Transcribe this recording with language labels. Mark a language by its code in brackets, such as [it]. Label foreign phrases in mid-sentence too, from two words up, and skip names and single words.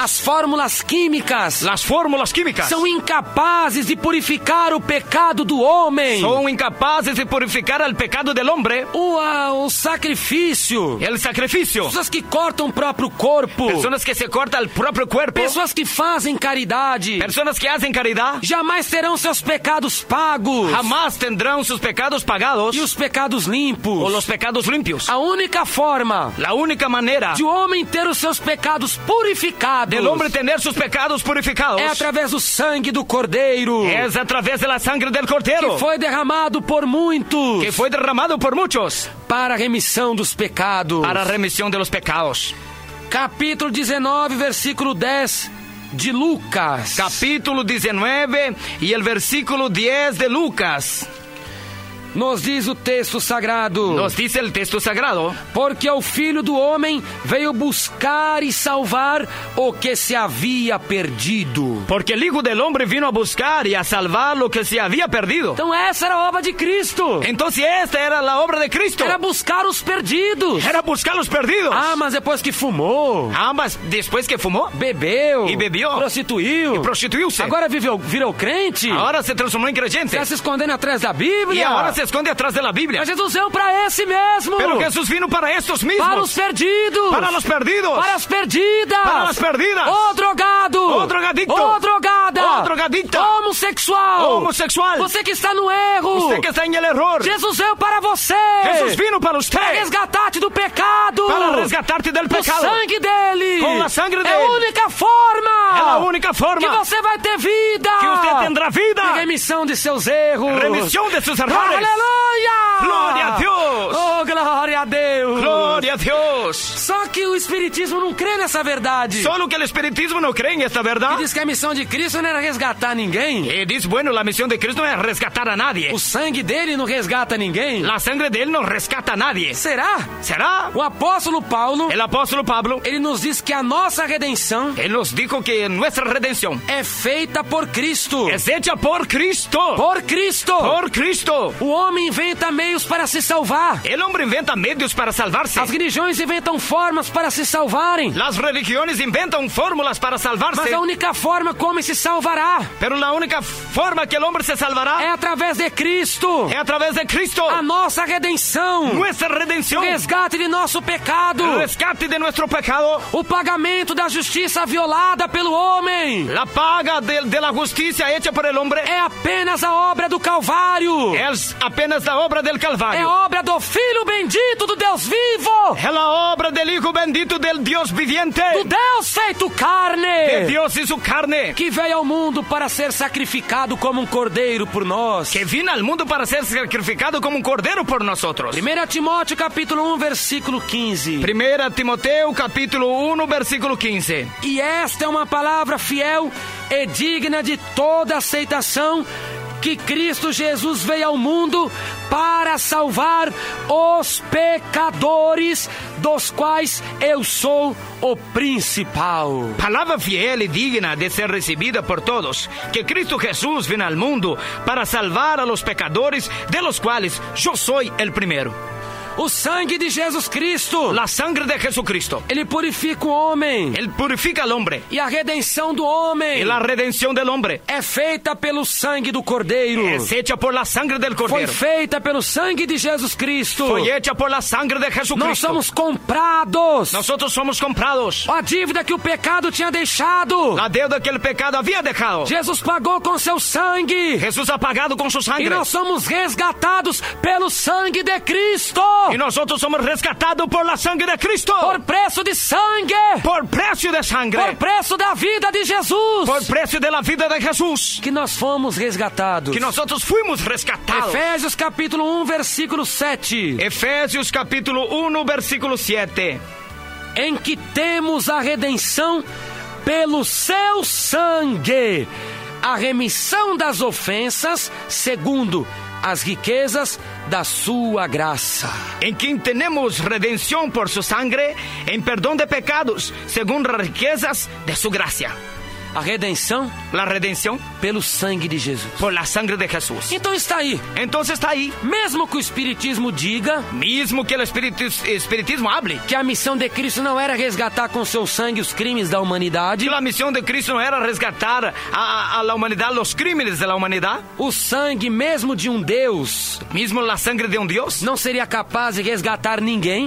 [pt] as fórmulas químicas [es] las fórmulas químicas [pt] são incapazes de purificar o pecado do homem. [es] son incapaces de purificar al pecado del hombre. [pt] O sacrifício, [es] El sacrificio. [pt] pessoas que cortam o próprio corpo, [es] Personas que se cortan el propio cuerpo. [pt] pessoas que fazem caridade, [es] Personas que hacen caridad [pt] jamais terão seus pecados pagos [es] jamás tendrán sus pecados pagados [pt] e os pecados o limpos. [es] los pecados limpios. [pt] A única forma [es] La única manera [pt] de o homem ter os seus pecados purificados [es] del hombre tener sus pecados purificados [pt] é através do sangue do Cordeiro, [es] es a través de la sangre del Cordero, [pt] que foi derramado por muitos [es] que fue derramado por muchos [pt] para a remissão dos pecados. [es] para remisión de los pecados. [pt] Capítulo 19, versículo 10 de Lucas. [es] Capítulo 19 y el versículo 10 de Lucas. [pt] Nos diz o texto sagrado. [es] Nos dice el texto sagrado. [pt] Porque o Filho do Homem veio buscar e salvar o que se havia perdido. [es] Porque el Hijo del Hombre vino a buscar y a salvar lo que se había perdido. [pt] Então essa era a obra de Cristo. [es] Entonces esta era la obra de Cristo. [pt] Era buscar os perdidos. [es] Era buscar los perdidos. [pt] Ah, mas depois que fumou, [es] Mas después que fumó [pt] bebeu [es] e bebió [pt] prostituiu, [es] y prostituiu-se, [pt] agora virou crente, [es] ahora se transformó en creyente [pt] está se escondendo atrás da Bíblia. [es] y ahora se esconde atrás de la Biblia. [pt] Mas Jesus veio para esse mesmo. [es] Pero Jesús vino para estos mismos. [pt] Para os perdidos. [es] Para los perdidos. [pt] Para as perdidas. [es] Para las perdidas. [pt] Ô drogado. [es] Ô drogadicto. [pt] Ô drogada. [es] Ô drogadicta. [pt] Homossexual. [es] Homosexual. [pt] Você que está no erro. [es] Usted que está en el error. [pt] Jesus veio para você. [es] Jesús vino para usted. [pt] Para resgatar-te do pecado. [es] Para resgatarte del pecado. [pt] O sangue dele. Com a sangue dele. É a única forma. É a única forma. Que você vai ter vida. [es] Que usted tendrá vida. [pt] E remissão de seus erros. [es] Remisión de sus errores. [pt] Aleluia. Glória a Deus. Oh, glória a Deus. Glória a Deus. Só que o Espiritismo não crê nessa verdade. [es] Solo que el espiritismo no cree en esta [pt] E [es] verdad. [pt] diz que a missão de Cristo não era resgatar ninguém. [es] Y dice, bueno, la misión de Cristo no es rescatar a nadie. [pt] O sangue dele não resgata ninguém. [es] La sangre de él no rescata a nadie. [pt] Será? [es] ¿Será? [pt] O apóstolo Paulo, [es] El apóstol Pablo, [pt] ele nos diz que a nossa redenção [es] él nos dijo que nuestra redención [pt] é feita por Cristo. [es] es hecha por Cristo. [pt] Por Cristo. [es] Por Cristo. [pt] O homem inventa meios para se salvar. [es] El hombre inventa medios para salvarse. [pt] As religiões inventam formas para se salvarem. [es] Las religiones inventan fórmulas para salvarse. [pt] Mas a única forma como se salvará [es] Pero la única forma que el hombre se salvará [pt] é através de Cristo. [es] es a través de Cristo. [pt] A nossa redenção. [es] Nuestra redención. [pt] O resgate de nosso pecado. [es] El rescate de nuestro pecado. [pt] O pagamento da justiça violada pelo homem. [es] La paga de la justicia hecha por el hombre [pt] É apenas a obra do Calvário. [es] es apenas la obra del [pt] É [es] Calvario. [pt] obra do Filho bendito do Deus vivo. [es] Es la obra del Hijo bendito del Dios viviente. [pt] Do Deus feito [es] De [pt] carne. [es] Dios y su carne. [pt] Que veio ao mundo para ser sacrificado como cordeiro por nós. [es] Que vino al mundo para ser sacrificado como un cordero por nosotros. [pt] 1 Timóteo capítulo 1, versículo 15. [es] 1 Timoteo capítulo 1 versículo 15. [pt] E esta é uma palavra fiel e digna de toda aceitação, que Cristo Jesus veio ao mundo para salvar os pecadores, dos quais eu sou o principal. [es] Palabra fiel y digna de ser recibida por todos, que Cristo Jesús vino al mundo para salvar a los pecadores, de los cuales yo soy el primero. [pt] O sangue de Jesus Cristo, [es] La sangre de Jesucristo, [pt] ele purifica o homem. [es] Él purifica al hombre. [pt] E a redenção do homem [es] Y la redención del hombre [pt] é feita pelo sangue do Cordeiro. [es] es hecha por la sangre del [pt] Foi [es] Cordero. [pt] feita pelo sangue de Jesus Cristo. [es] Fue hecha por la sangre de [pt] Nós [es] Jesucristo. [pt] somos comprados. [es] Nosotros somos comprados. [pt] A dívida que o pecado tinha deixado, [es] La deuda que el pecado había dejado, [pt] Jesus pagou com seu sangue. [es] Jesús ha pagado con su [pt] E [es] sangre. [pt] nós somos resgatados pelo sangue de Cristo. [es] Y nosotros somos rescatados por la sangre de Cristo. [pt] Por preço de sangue. [es] Por precio de sangre. [pt] Por preço da vida de Jesus. [es] Por precio de la vida de Jesús. [pt] Que nós fomos resgatados. [es] Que nosotros fuimos rescatados. [pt] Efésios capítulo 1, versículo 7. [es] Efesios capítulo 1 versículo 7. [pt] Em que temos a redenção pelo seu sangue, a remissão das ofensas, segundo as riquezas da sua graça. [es] En quien tenemos redención por su sangre, en perdón de pecados, según las riquezas de su gracia. [pt] A redenção [es] La redención [pt] pelo sangue de Jesus. [es] por la sangre de Jesús. [pt] Então está aí. [es] Entonces está ahí. [pt] Mesmo que o Espiritismo diga [es] Mismo que el espiritismo hable, [pt] que a missão de Cristo não era resgatar com seu sangue os crimes da humanidade, [es] que la misión de Cristo no era resgatar a la humanidad, los crímenes de la humanidad, [pt] o sangue mesmo de um Deus [es] mismo la sangre de un Dios, [pt] não seria capaz de resgatar ninguém.